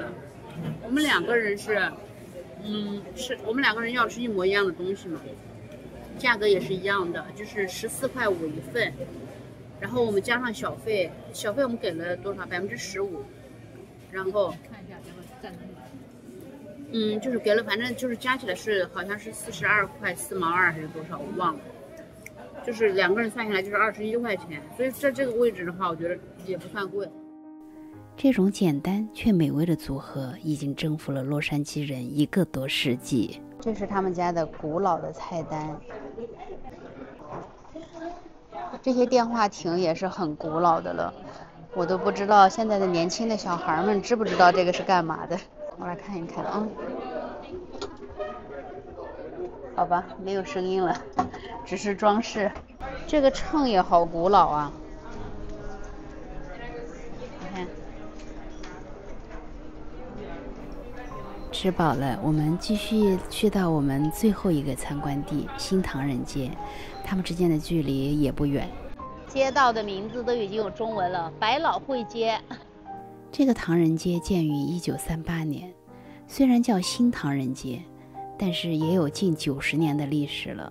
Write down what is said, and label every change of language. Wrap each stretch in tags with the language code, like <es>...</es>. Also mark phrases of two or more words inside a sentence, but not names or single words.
<zh>我們2個人我們2個人要吃一模一樣的東西嘛，價格也是一樣的，就是14.5塊一份，然後我們加上小費我們給了多少？15%，然後看一下咱們站在哪。就是給了，反正就是加起來是好像是42.4毛2還是多少，我忘了。就是2 個人算下來就是21塊錢，所以在這個位置的話，我覺得也不算貴。這種簡單卻美味的組合已經征服了洛杉磯人1個多世紀。這是他們家的古老的菜單，這些電話亭也是很古老的了，我都不知道現在的年輕的小孩們知不知道這個是幹嘛的。我來看一看啊，好吧，沒有聲音了，只是裝飾。這個秤也好古老啊，你看。吃飽了，我們繼續去到我們最後一個參觀地新唐人街，它們之間的距離也不遠。街道的名字都已經有中文了，百老匯街。這個唐人街建於1938年，雖然叫新唐人街，但是也有近90年的歷史了。</zh>